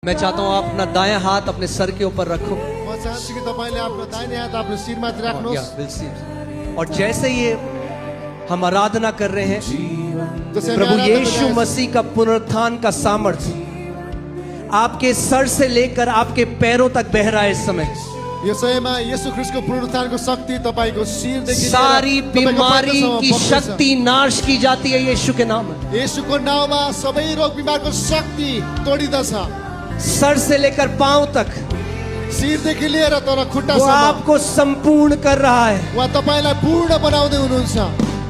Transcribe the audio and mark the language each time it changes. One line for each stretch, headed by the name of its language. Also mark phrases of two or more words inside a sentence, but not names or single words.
Hindi: मैं चाहता हूँ आप अपना दायां हाथ अपने सर के ऊपर रखो।
Nepali: म चाहन्छु कि तपाईले आफ्नो दाहिने हात आफ्नो शिरमाथि राख्नुहोस्।
Hindi: और जैसे ये हम आराधना कर रहे हैं,
Nepali: जसै हामी प्रभु आराधना यीशु गरिरहेका छौँ,
Hindi: मसीह का पुनरुत्थान का सामर्थ्य आपके सर से लेकर आपके पैरों तक बह रहा है इस समय।
Nepali: यो समयमा येशू ख्रीष्टको पुनरुत्थानको शक्ति तपाईको शिरदेखि लिएर सारी तपाईको बीमारी पैतासम्म की बग्दैछ।
Hindi: शक्ति नाश की जाती है यीशु के नाम में।
Nepali: येशूको नाउँमा सबै रोग बिमारको शक्ति तोडिदछ।
Hindi: सर से लेकर पांव तक
Nepali: शिरदेखि लिएर तर वो खुट्टासम्म
Hindi: आपको संपूर्ण कर रहा है।
Nepali: उहाँ तपाईलाई पूर्ण बनाउँदै हुनुहुन्छ।